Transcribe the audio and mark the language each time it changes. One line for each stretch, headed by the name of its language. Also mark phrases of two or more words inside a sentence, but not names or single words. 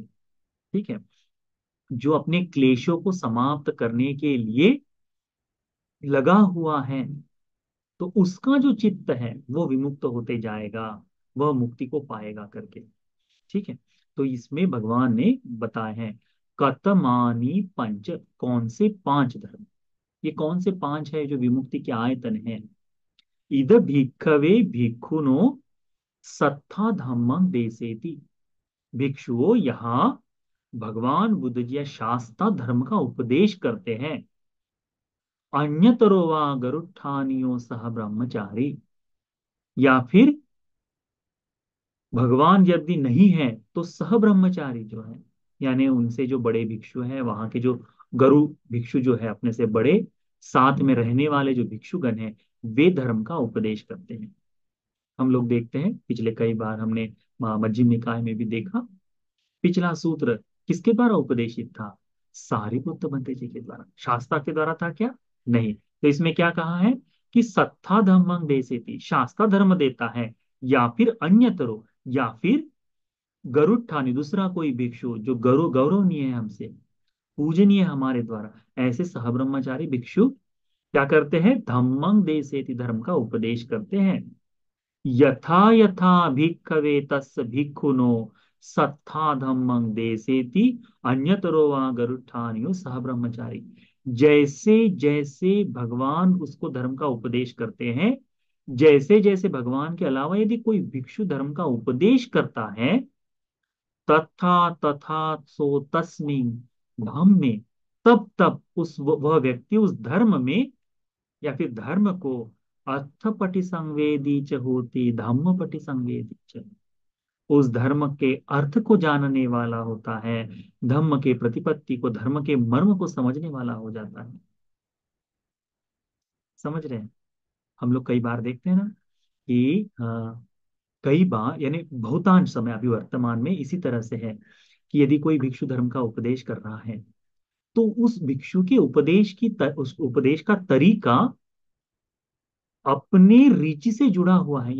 Hindi: ठीक है, जो अपने क्लेशों को समाप्त करने के लिए लगा हुआ है, तो उसका जो चित्त है वो विमुक्त होते जाएगा, वह मुक्ति को पाएगा करके। ठीक है, तो इसमें भगवान ने बताए हैं
Pali: कतमानी पंच,
Hindi: कौन से पांच धर्म, ये कौन से पांच है जो विमुक्ति के आयतन है।
Pali: इद भिक्खवे भिक्खुनो सत्था धम्मं देसेति,
Hindi: भिक्षुओं यहाँ भगवान बुद्ध जी शास्त्र धर्म का उपदेश करते हैं।
Pali: अन्यतरो वा गरुत्थानियो सह ब्रह्मचारी,
Hindi: या फिर भगवान यदि नहीं है तो
Pali: सह ब्रह्मचारी
Hindi: जो है, यानी उनसे जो बड़े भिक्षु हैं, वहां के जो गरु भिक्षु जो है, अपने से बड़े, साथ में रहने वाले जो भिक्षुगण हैं, वे धर्म का उपदेश करते हैं। हम लोग देखते हैं, पिछले कई बार हमने मध्यम निकाय में भी देखा, पिछला सूत्र किसके द्वारा उपदेशित था? सारिपुत्र बंते जी के द्वारा। शास्त्रा के द्वारा था क्या? नहीं। तो इसमें क्या कहा है कि
Pali: सत्ता धम्मं देसेति,
Hindi: शास्त्रा धर्म देता है, या फिर अन्यतरो, या फिर गरुड़, दूसरा कोई भिक्षु जो गौरवनीय है, हमसे पूजनीय है हमारे द्वारा, ऐसे सहब्रह्मचारी भिक्षु क्या करते हैं?
Pali: धम्मं देसेति,
Hindi: धर्म का उपदेश करते हैं।
Pali: यथा यथा भिक्खवे तस् भिक्खुनो सत्था धम्मं देसेति अन्यतरो वा गरुत्थानियो सह ब्रह्मचारी,
Hindi: जैसे जैसे भगवान उसको धर्म का उपदेश करते हैं, जैसे जैसे भगवान के अलावा यदि कोई भिक्षु धर्म का उपदेश करता है,
Pali: तथा तथा सो तस्मिन धम्मे,
Hindi: तब तब उस वह व्यक्ति उस धर्म में, या फिर धर्म को
Pali: अर्थपटि संवेदी च होती धम्म पटि संवेदी च,
Hindi: उस धर्म के अर्थ को जानने वाला होता है, धम्म के प्रतिपत्ति को, धर्म के मर्म को समझने वाला हो जाता है। समझ रहे हैं? हम लोग कई बार देखते हैं ना कि कई बार, यानी बहुतांश समय अभी वर्तमान में इसी तरह से है कि यदि कोई भिक्षु धर्म का उपदेश कर रहा है, तो उस भिक्षु के उस उपदेश का तरीका अपने रुचि से जुड़ा हुआ है।